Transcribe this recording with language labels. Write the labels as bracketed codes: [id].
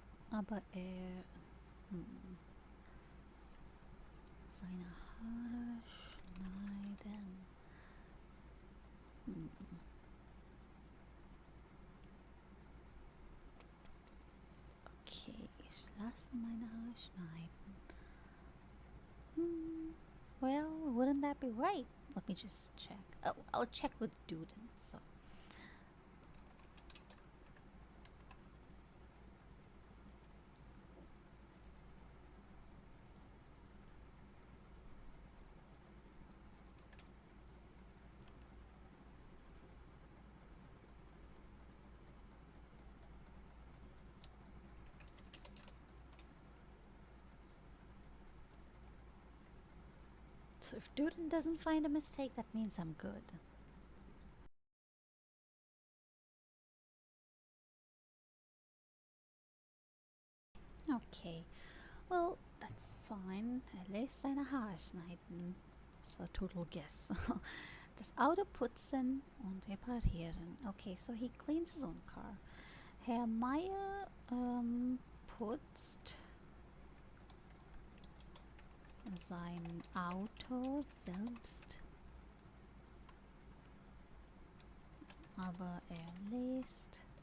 [de] Aber seine Haare schneiden. Okay, ich lasse meine Haare schneiden. [en] Well, wouldn't that be right? Let me just check. Oh, I'll check with Duden. So. So if Duden doesn't find a mistake, that means I'm good. Okay, well, that's fine. [de] Er lässt seine Haare schneiden. [en] So total guess. [de] Das Auto putzen und reparieren. [en] Okay, so he cleans his own car. [de] Herr Meier putzt sein Auto selbst, aber er lässt